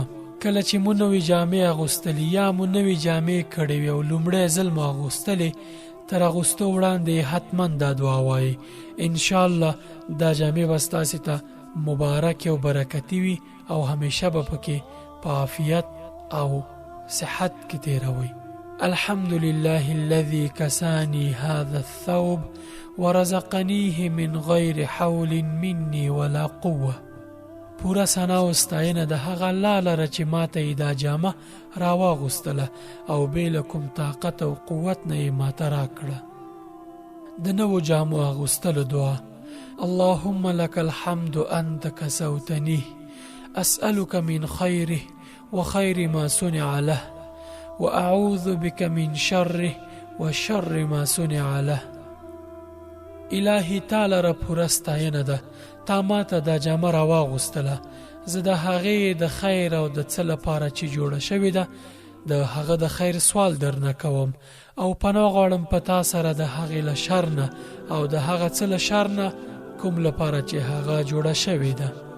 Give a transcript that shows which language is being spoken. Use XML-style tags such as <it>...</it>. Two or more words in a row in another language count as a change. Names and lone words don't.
<ps>کله چې مو نوې جامې اغوستلې یا مو نوې جامې کړې وي او لومړی ځل مو اغوستلې، تر اغوستو وړاندې حتما دا دعا وایي. انشاءالله دا جامې به ستاسې ته مبارک او برکتي وي او همیشه به پکې په عافیت او صحت کې تیروي.</ps> <ar>الحمد لله الذي كساني هذا الثوب ورزقنيه من غير حول مني ولا قوه.</ar> <ps>پورا ثنا او ستاینه د هغه الله لره چې ماته دا جامه راواغوستله او بې له کوم طاقت او قوت نه یې ماته راکړه. د نوو جامو اغوستلو دعا.</ps> <ar>اللهم لك الحمد أنت كسوتنيه أسألك من خيره وخير ما صنع له وأعوذ بك من شره وشر ما صنع له.</ar> <ps>الهی تعالی را پوره ستاینه ده، تا ماته دا جامه راواغوستله، زه د هغې د خیر او د څه لپاره چې جوړه شوې ده د هغه د خیر سوال درنه کوم او پناه غواړم په تا سره د هغې له شر نه او د هغه څه له شر نه کوم لپاره چې هغه جوړه شوې ده.</ps>